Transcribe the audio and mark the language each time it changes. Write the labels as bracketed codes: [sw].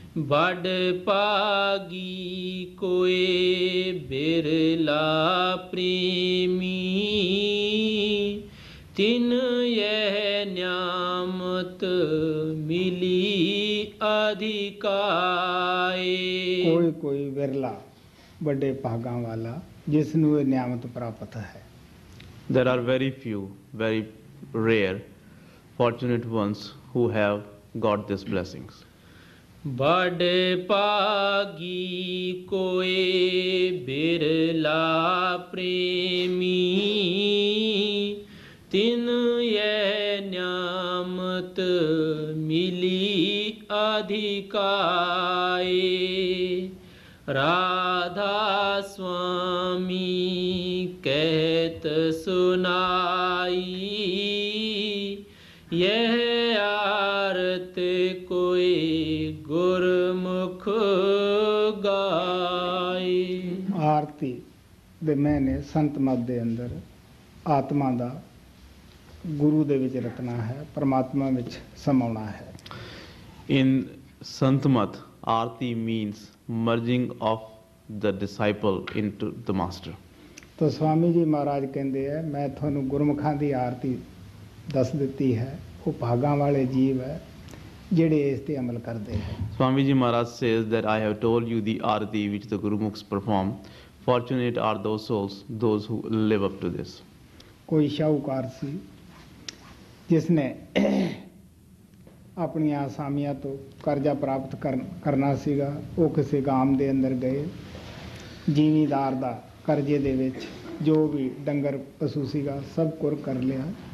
[hi] बड़ पागी कोई बिरला प्रेमी तिन यह न्यामत मिली अधिकाए। [pa] ਕੋਈ ਵਿਰਲਾ ਵੱਡੇ ਭਾਗਾਂ ਵਾਲਾ ਜਿਸ ਨੂੰ ਇਹ ਨਿਆਮਤ ਪ੍ਰਾਪਤ ਹੈ। [en] There are very few, very rare, fortunate ones who have got these blessings. [hi] बड़ पागी कोई बिरला प्रेमी तिन यह न्यामत मिली अधिकाए। राधा स्वामी कहत सुनाई, यह आरत कोई गुरमुख गाए। [pa] ਆਰਤੀ ਦੇ ਮੈਨੇ ਸੰਤ ਮਤ ਦੇ ਅੰਦਰ ਆਤਮਾ ਦਾ ਗੁਰੂ ਦੇ ਵਿੱਚ ਰਤਨਾ ਹੈ, ਪਰਮਾਤਮਾ ਵਿੱਚ ਸਮਾਉਣਾ ਹੈ। [en] In Santmat, Arti means merging of the disciple into the master. [pa] ਤਾਂ ਸਵਾਮੀ ਜੀ ਮਹਾਰਾਜ ਕਹਿੰਦੇ ਆ, ਮੈਂ ਤੁਹਾਨੂੰ ਗੁਰਮੁਖਾਂ ਦੀ ਆਰਤੀ ਦੱਸ ਦਿੱਤੀ ਹੈ, ਉਹ ਭਾਗਾਂ ਵਾਲੇ ਜੀਵ ਹੈ ਜਿਹੜੇ ਇਸ ਤੇ ਅਮਲ ਕਰਦੇ ਹੈ। [en] Swamiji Maharaj says that I have told you the arati which the Guru Mukhs perform. Fortunate are those souls, those who live up to this. [pa] ਕੋਈ ਸ਼ਾਹੂਕਾਰ ਸੀ ਜਿਸ ਨੇ ਆਪਣੀਆਂ ਆਸਾਮੀਆਂ ਤੋਂ ਕਰਜ਼ਾ ਪ੍ਰਾਪਤ ਕਰਨਾ ਸੀਗਾ। ਉਹ ਕਿਸੇ ਗਾਮ ਦੇ ਅੰਦਰ ਗਏ, ਜ਼ਿਮੀਂਦਾਰ ਦਾ ਕਰਜ਼ੇ ਦੇ ਵਿੱਚ ਜੋ ਵੀ ਡੰਗਰ ਪਸ਼ੂ ਸੀਗਾ ਸਭ ਕੁਰ ਕਰ ਲਿਆ।